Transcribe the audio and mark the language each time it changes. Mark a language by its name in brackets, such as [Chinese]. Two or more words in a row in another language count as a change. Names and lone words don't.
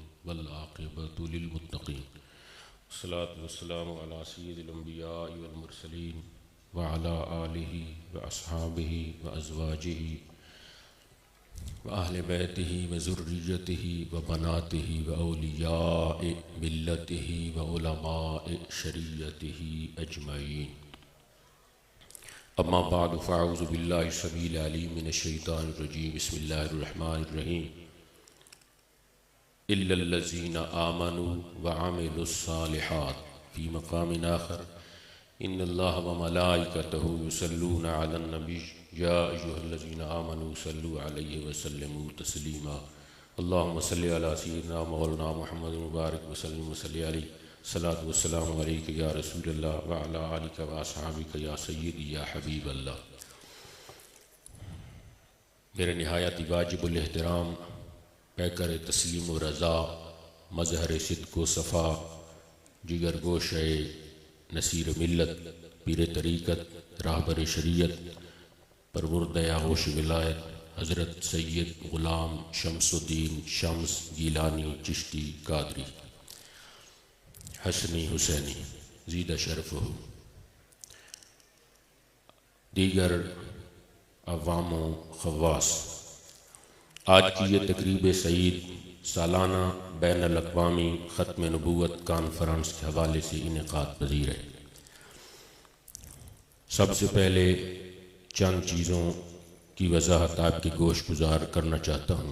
[Arabic] والعاقبة للمتقين. الصلاة والسلام على سيد الأنبياء والمرسلين وعلى آله وأصحابه وأزواجه وأهل بيته وذريته وبناته وأولياء ملته وعلماء شريعته أجمعين. أما بعد فأعوذ بالله السميع العليم من الشيطان الرجيم. بسم الله الرحمن الرحيم. إلا الذين آمنوا وعملوا الصالحات في مقام آخر إن الله وملائكته يصلون على النبي يا أيها الذين آمنوا صلوا عليه وسلموا تسليما. اللهم صل على سيدنا مولانا محمد مبارك وسلم وصل عليه الصلاة والسلام عليك يا رسول الله وعلى آلك وأصحابك يا سيدي يا حبيب الله. [Urdu] میرے نہایت واجب الاحترام پیکر تسلیم و رضا مظہر صدق و صفا جگر گوشہ نصیر ملت پیر طریقت رہبر شریعت پروردہ آغوش ولایت حضرت سید غلام شمس الدین شمس گیلانی چشتی قادری حسنی حسینی [Arabic] زيد شرفه, [Urdu] دیگر عوام و خواص، آج کی یہ تقریب سعید سالانہ بین الاقوامی ختم نبوت کانفرنس کے حوالے سے انعقاد پذیر ہے. سب سے پہلے چند چیزوں کی وضاحت آپ کے گوش گزار کرنا چاہتا ہوں.